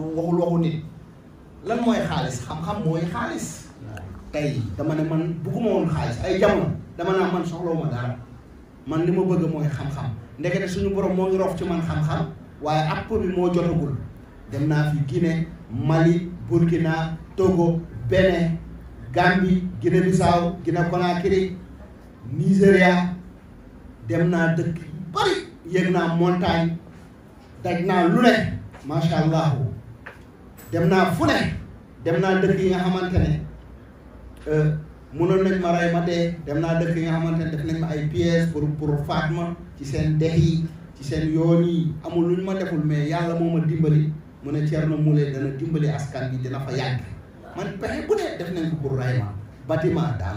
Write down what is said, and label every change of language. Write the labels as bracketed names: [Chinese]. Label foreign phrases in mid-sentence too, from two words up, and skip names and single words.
[Wolof] waxu nit lan mooy xaalis xam-xam mooy xaalis tey dama ne man bëgguma woon xaalis ay jamono dama naa man soxlawuma dara man li ma bëgg mooy xam-xam ndekete suñu borom moo ngi rof ci man xam-xam waaye app bi moo jotagul dem naa fi Guinée Mali Burkina Togo Bénin Gambie Guinée Bissau Guinée Conakry Nigéria dem naa dëkk yu bari yéeg naa montagne daj naa lu ne [Arabic] ما شاء الله [Wolof] dem naa fu ne dem naa dëkk yi nga xamante ne mënoon nañ ma rey ma dee dem naa dëkk yi nga xamante ne def nañ ma ay pièces [French] pour faat ma [Wolof] ci seen dex yi ci seen yoon yi amul lu ñu ma deful mais yàlla moo ma dimbali mu ne Thierno Moule dana dimbali askan bi dina fa yàgg man pexe bu ne def nañ ko pour rey ma bâtiment daanu